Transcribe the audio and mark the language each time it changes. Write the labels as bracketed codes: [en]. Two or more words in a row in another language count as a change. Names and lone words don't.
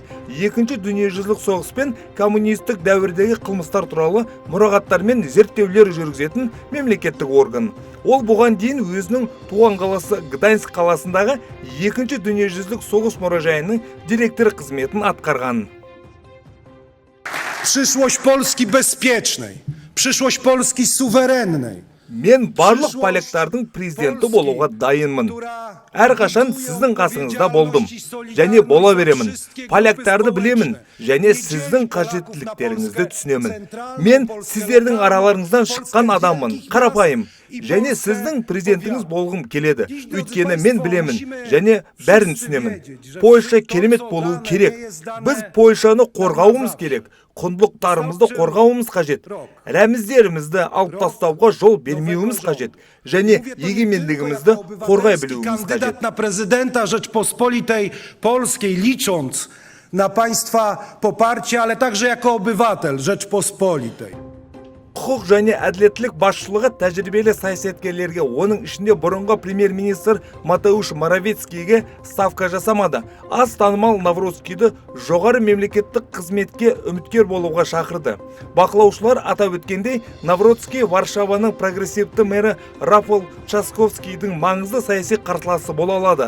[kk] Екінші дүниежүзілік соғыс пен коммунистік дәуірдегі қылмыстар туралы мұрағаттар мен зерттеулер жүргізетін мемлекеттік орган. Ол бұған дейін өзінің туған қаласы Гданьск қаласындағы екінші дүниежүзілік соғыс мұражайының директоры қызметін атқарған. [pl] Przyszłość Polski bezpiecznej, przyszłość Polski suwerennej. [kk] Мен барлық поляктардың президенті болуға дайынмын. Әрқашан сіздің қасыңызда болдым және бола беремін. Поляктарды білемін және сіздің қажеттіліктеріңізді түсінемін. Мен сіздердің араларыңыздан шыққан адаммын, қарапайым. Және сіздің президентіңіз болғым келеді. Өйткені мен білемін және бәрін түсінемін. Польша керемет болуы керек. Біз Польшаны қорғауымыз керек. Құндылықтарымызды қорғауымыз қажет. Рәміздерімізді алып тастауға жол бермеуіміз қажет. Және егемендігімізді қорғай білуіміз қажет. [pl] Kandydat na prezydenta Rzeczpospolitej Polskiej, licząc na państwa poparcie, ale także jako obywatel Rzeczpospolitej. [kk] Құқық және әділеттілік басшылығы тәжірибелі саясаткерлерге, оның ішінде бұрынғы премьер-министр Матеуш Моровецкийге ставка жасамады. Аз танымал Навроцкийді жоғары мемлекеттік қызметке үміткер болуға шақырды. Бақылаушылар атап өткендей, Навроцкий Варшаваның прогрессивті мэрі Рафал Часковскийдің маңызды саяси қарсыласы бола алады.